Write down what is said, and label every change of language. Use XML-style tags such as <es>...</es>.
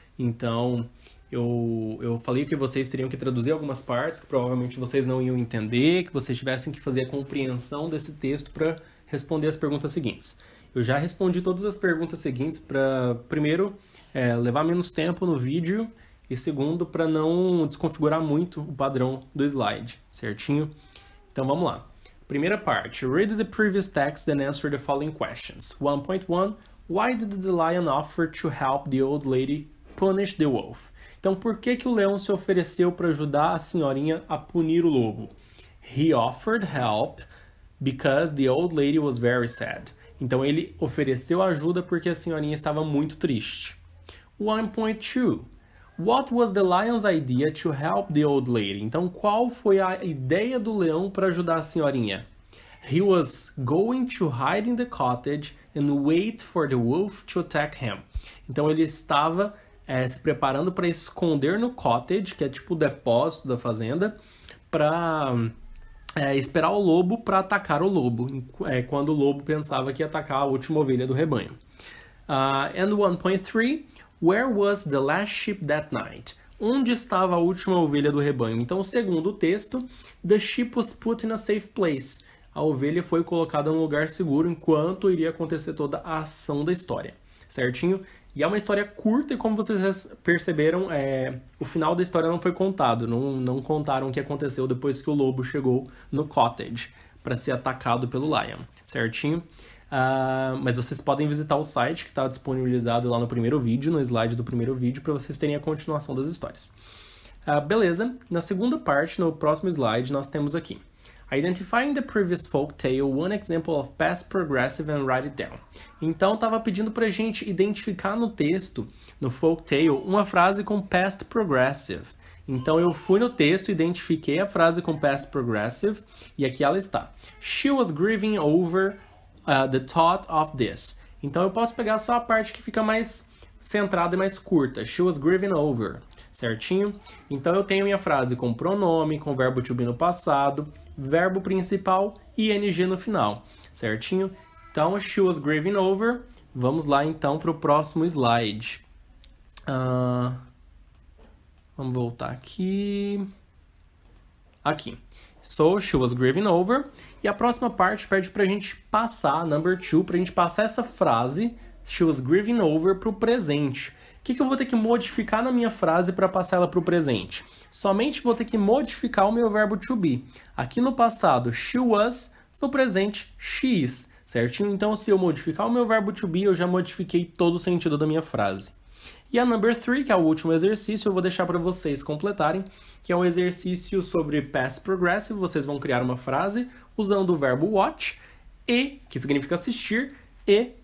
<pt>Então, eu falei que vocês teriam que traduzir algumas partes que provavelmente vocês não iam entender, que vocês tivessem que fazer a compreensão desse texto para responder as perguntas seguintes. Eu já respondi todas as perguntas seguintes para, primeiro, levar menos tempo no vídeo e, segundo, para não desconfigurar muito o padrão do slide, certinho? Então, vamos lá. Primeira parte.</pt> <en>Read the previous text and answer the following questions. 1.1. Why did the lion offer to help the old lady punish the wolf?</en> <pt>Então, por que o leão se ofereceu para ajudar a senhorinha a punir o lobo?</pt> <en>He offered help because the old lady was very sad.</en> <pt>Então, ele ofereceu ajuda porque a senhorinha estava muito triste. 1.2.</pt> <en>What was the lion's idea to help the old lady?</en> <pt>Então, qual foi a ideia do leão para ajudar a senhorinha?</pt> <en>He was going to hide in the cottage and wait for the wolf to attack him.</en> <pt>Então, ele estava se preparando para esconder no cottage, que é tipo o depósito da fazenda, para esperar o lobo para atacar o lobo, quando o lobo pensava que ia atacar a última ovelha do rebanho.</pt> <en>And 1.3, where was the last sheep that night?</en> <pt>Onde estava a última ovelha do rebanho? Então, segundo o texto,</pt> <en>the sheep was put in a safe place.</en> <pt>A ovelha foi colocada num lugar seguro enquanto iria acontecer toda a ação da história, certinho? E é uma história curta e, como vocês perceberam, o final da história não foi contado. Não contaram o que aconteceu depois que o lobo chegou no cottage para ser atacado pelo lion, certinho? Mas vocês podem visitar o site que está disponibilizado lá no primeiro vídeo, no slide do primeiro vídeo, para vocês terem a continuação das histórias. Beleza, na segunda parte, no próximo slide, nós temos aqui.</pt> <en>Identifying the previous folk tale, one example of past progressive and write it down.</en> <pt>Então, estava pedindo para a gente identificar no texto, no folk tale, uma frase com past progressive. Então, eu fui no texto, identifiquei a frase com past progressive, e aqui ela está.</pt> <en>She was grieving over the thought of this.</en> <pt>Então, eu posso pegar só a parte que fica mais centrada e mais curta.</pt> <en>She was grieving over, certinho?</en> <pt>Então, eu tenho minha frase com pronome, com verbo to be no passado, verbo principal e ing no final, certinho?</pt> <en>Então, she was grieving over.</en> <pt>Vamos lá, então, para o próximo slide. Vamos voltar aqui. Aqui.</pt> <en>So, she was grieving over.</en> <pt>E a próxima parte pede para a gente passar, number 2, para a gente passar essa frase,</pt> <en>she was grieving over,</en> <pt>para o presente. O que eu vou ter que modificar na minha frase para passar ela para o presente? Somente vou ter que modificar o meu verbo to be. Aqui no passado,</pt> <en>she was,</en> <pt>no presente,</pt> <en>she is,</en> <pt>certinho? Então, se eu modificar o meu verbo to be, eu já modifiquei todo o sentido da minha frase. E a number 3, que é o último exercício, eu vou deixar para vocês completarem, que é um exercício sobre past progressive. Vocês vão criar uma frase usando o verbo watch, e, que significa assistir, e</pt>